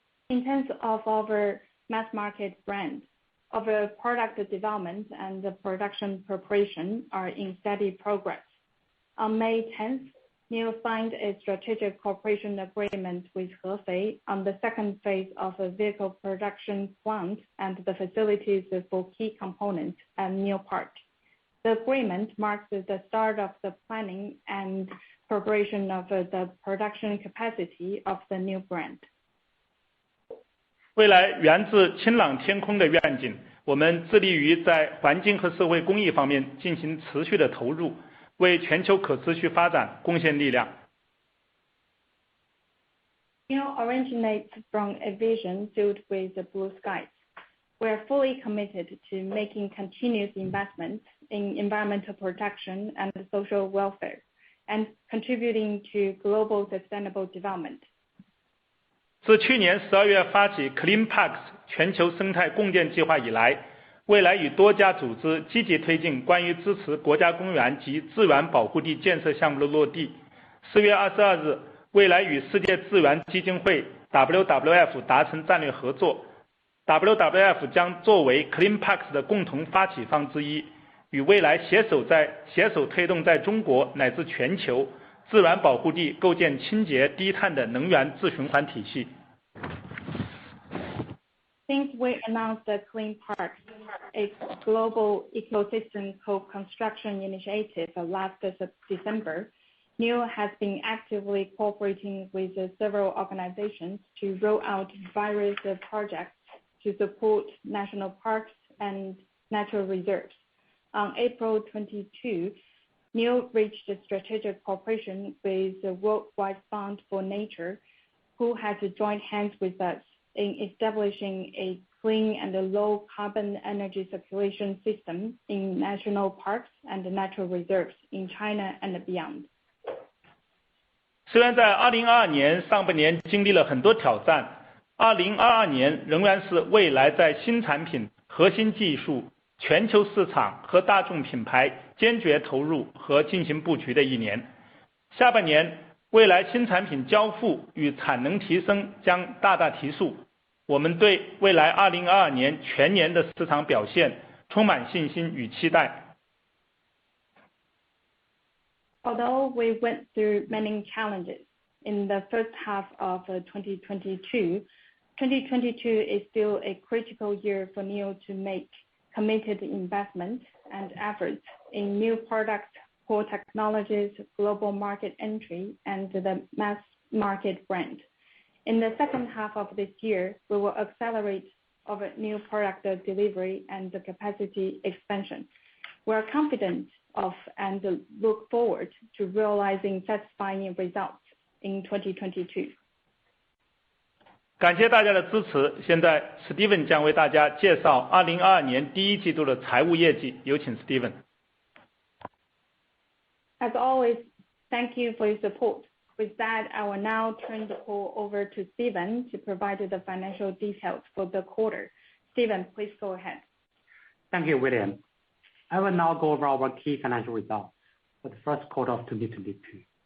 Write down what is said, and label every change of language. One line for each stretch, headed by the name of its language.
English: In terms of our mass market brand, our product development and the production preparation are in steady progress. On May 10th, NIO signed a strategic cooperation agreement with Hefei on the second phase of a vehicle production plant and the facilities for key components at NIO Park. The agreement marks the start of the planning and preparation of the production capacity of the new brand.
Chinese: 未来源自清朗天空的愿景，我们致力于在环境和社会公益方面进行持续的投入，为全球可持续发展贡献力量。
English: NIO originates from a vision filled with the blue skies. We are fully committed to making continuous investments in environmental protection and social welfare, and contributing to global sustainable development.
Chinese: 自去年12月发起 Clean Parks 全球生态共建计划以来，蔚来与多家组织积极推进关于支持国家公园及自然保护地建设项目的落地。 4月22日，蔚来与世界自然基金会 WWF 达成战略合作。 WWF 将作为 Clean Parks 的共同发起方之一，与蔚来携手推动在中国乃至全球自然保护地构建清洁低碳的能源自循环体系。
English: Since we announced the Clean Parks, a global ecosystem co-construction initiative last December, NIO has been actively cooperating with several organizations to roll out various projects to support national parks and natural reserves. On April 22, NIO reached a strategic cooperation with the Worldwide Fund for Nature, who has joined hands with us in establishing a clean and low carbon energy circulation system in national parks and natural reserves in China and beyond.
Chinese: 虽然在2022年上半年经历了很多挑战，2022年仍然是未来在新产品、核心技术、全球市场和大众品牌坚决投入和进行布局的一年。下半年，未来新产品交付与产能提升将大大提速。我们对未来2022年全年的市场表现充满信心与期待。
English: Although we went through many challenges in the first half of 2022, 2022 is still a critical year for NIO to make committed investment and efforts in new products, core technologies, global market entry, and the mass market brand. In the second half of this year, we will accelerate our new product delivery and the capacity expansion. We are confident of and look forward to realizing satisfying results in 2022.
Chinese: 感谢大家的支持。现在 Steven 将为大家介绍2022年第一季度的财务业绩。有请 Steven。
English: As always, thank you for your support. With that, I will now turn the call over to Steven to provide the financial details for the quarter. Steven, please go ahead. Thank you, William. I will now go over our key financial results for the first quarter of 2022.